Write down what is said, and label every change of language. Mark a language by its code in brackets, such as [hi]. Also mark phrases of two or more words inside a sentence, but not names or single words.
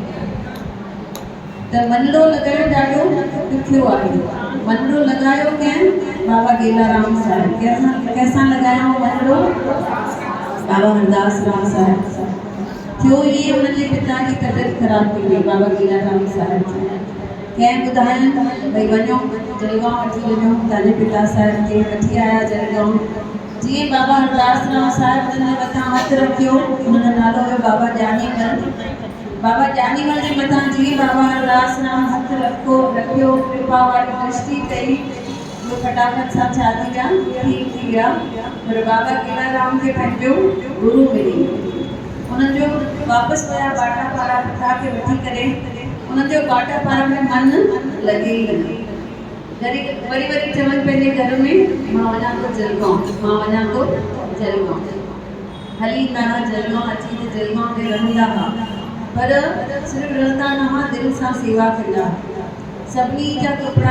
[sd] त मंडलो लॻाइण ॾाढो ॾुखियो आहे मंडलो लॻायो कंहिं बाबा गेलाराम साहिब कंहिंसां लॻायो मंडलो बाबा हरदास राम साहिब थियो [hi] ये उनके पिता की तबियत खराब थी [sd] वई बाबा गेलाराम साहिब कंहिं ॿुधायनि भई वञो जलगांव वठी वञो तव्हांजे पिता साहिब खे वठी आया जलगांव जीअं बाबा हरदास राम साहिब हुनजे मथां हथु रखियो हुनजो नालो हुयो बाबा ॼानीमल जे मथां जीअं बाबा हरदास राम हथु रखियो कृपा वारी दृष्टि कई फटाफट सां शादी जा ठीक थी विया पर बाबा गेलाराम खे पंहिंजो गुरु मिली उन्हनि जो वापसि विया बाटा पारा पिता खे वठी करे उन्हनि जो बाटा पारा में मन लॻे ई वरी चवनि पंहिंजे घर में मां वञा थो जलगांव हली ईंदा हुआ जलगांव अची त जलगांव में रहंदा हुआ पर सिर्फ़ु रहंदा न हुआ दिलि सां सेवा कंदा सभिनी जा कपिड़ा